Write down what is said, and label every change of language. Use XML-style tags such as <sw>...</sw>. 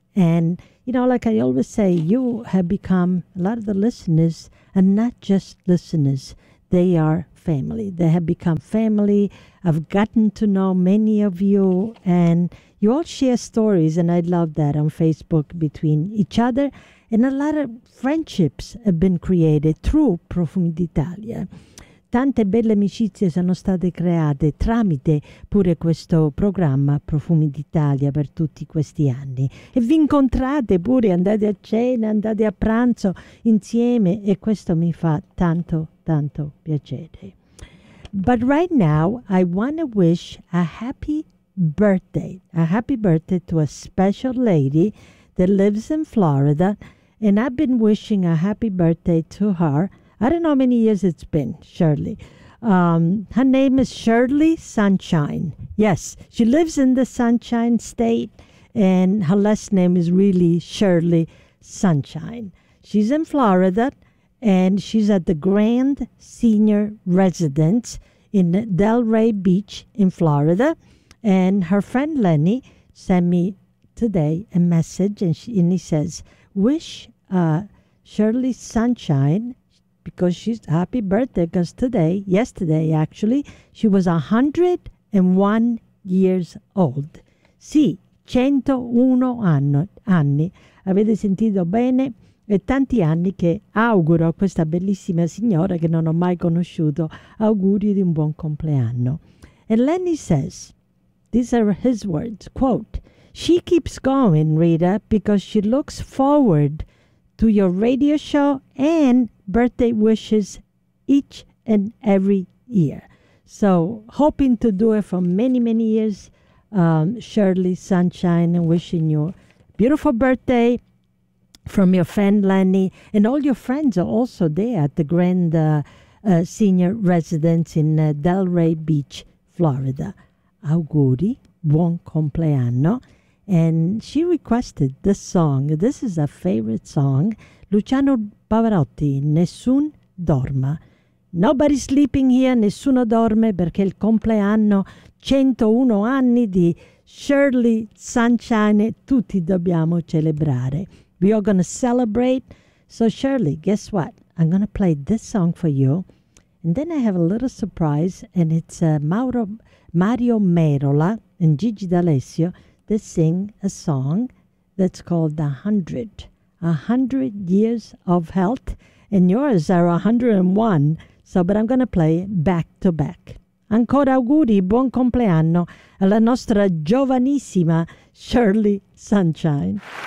<en>And, you know, like I always say, you have become, a lot of the listeners, and not just listeners, they are family. They have become family. I've gotten to know many of you, and you all share stories, and I love that, on Facebook between each other. And a lot of friendships have been created through Profumi d'Italia.</en> <it>Tante belle amicizie sono state create tramite pure questo programma Profumi d'Italia per tutti questi anni. E vi incontrate pure, andate a cena, andate a pranzo insieme, e questo mi fa tanto, tanto piacere.</it> <en>But right now, I want to wish a happy birthday to a special lady that lives in Florida, and I've been wishing a happy birthday to her. I don't know how many years it's been, Shirley. Her name is Shirley Sunshine. Yes, she lives in the Sunshine State, and her last name is really Shirley Sunshine. She's in Florida, and she's at the Grand Senior Residence in Delray Beach in Florida. And her friend Lenny sent me today a message, and he says, wish Shirley Sunshine, because she's happy birthday, because yesterday actually, she was 101 years old.</en> <it>Sì, 101 anni. Avete sentito bene? E tanti anni che auguro a questa bellissima signora che non ho mai conosciuto, auguri di un buon compleanno.</it> <en>And Lenny says, these are his words, quote, she keeps going, Rita, because she looks forward to your radio show and birthday wishes each and every year. So hoping to do it for many, many years, Shirley Sunshine, and wishing you a beautiful birthday from your friend Lenny, and all your friends are also there at the Grand senior resident in Delray Beach, Florida.</en> <it>Auguri, buon compleanno.</it> <en>And she requested this song. This is a favorite song. Luciano Pavarotti, Nessun Dorma. Nobody sleeping here,</en> <it>nessuno dorme, perché il compleanno 101 anni di Shirley Sunshine, tutti dobbiamo celebrare.</it> <en>We are going to celebrate. So Shirley, guess what? I'm going to play this song for you. And then I have a little surprise, and it's Mario Merola and Gigi D'Alessio. They sing a song that's called 100 Years of Health, and yours are 101. So, but I'm going to play back to back.</en> <it>Ancora auguri, buon compleanno alla nostra giovanissima Shirley Sunshine.</it>